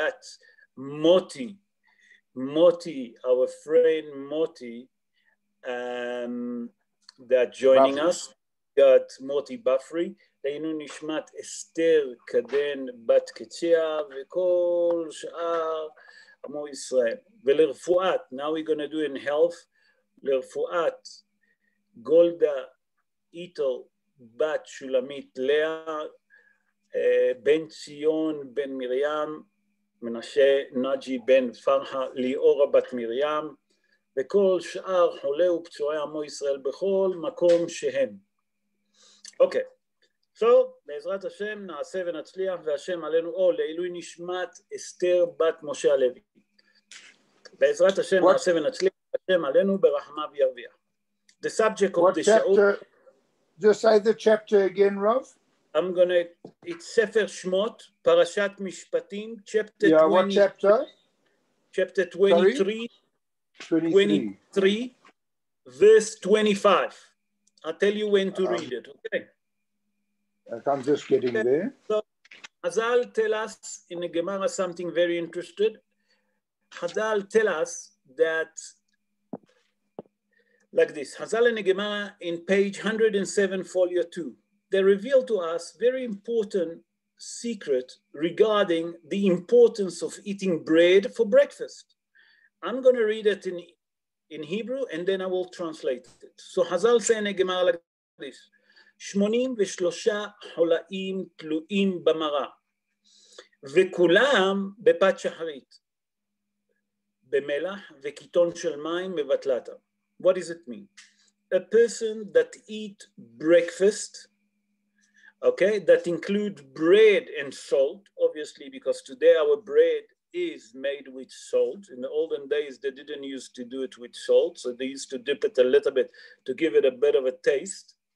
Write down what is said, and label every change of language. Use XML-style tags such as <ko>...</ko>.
<en>That's Moti, our friend Moti, that joining us. Got Moti Bafri. Leilui Nishmat Esther Kaden Bat Ketzia</en> <he>וכל שאר עמו ישראל. ולרפואת,</he> <en>now we're going to do in health,</en> <he>לרפואת גולדה איטל בת שולמית לאה, בן ציון בן מרים, מנשה נג'י בן פרחה, ליאורה בת מרים, וכל שאר חולי ופצועי עמו ישראל בכל מקום שהם. אוקיי. So, בעזרת השם נעשה ונצליח והשם עלינו, או לעילוי נשמת אסתר בת משה הלוי. בעזרת השם נעשה ונצליח והשם עלינו ברחמיו ירוויח.</he> <en>The subject of the show. Just say the chapter again, Rav. I'm gonna, it's Sefer Shmot, Parashat Mishpatim, chapter 20. What chapter? Chapter 23, 23, verse 25. I'll tell you when to read it, okay? I'm just getting there. So, Hazal tell us in the Gemara something very interesting. Hazal tell us that like this. Hazal and Gemara in page 107, folio 2. They reveal to us very important secret regarding the importance of eating bread for breakfast. I'm going to read it in Hebrew and then I will translate it. So Hazal say in a Gemara like this.</en> <he>83 חולאים תלויים במראה, וכולם בפת שחרית, במלח וקיטון של מים מבטלתה.</he> <en>What does it mean? A person that eat breakfast, okay, that include bread and salt, obviously because today our bread is made with salt. In the olden days, they didn't used to do it with salt, so they used to dip it a little bit to give it a bit of a taste.</en>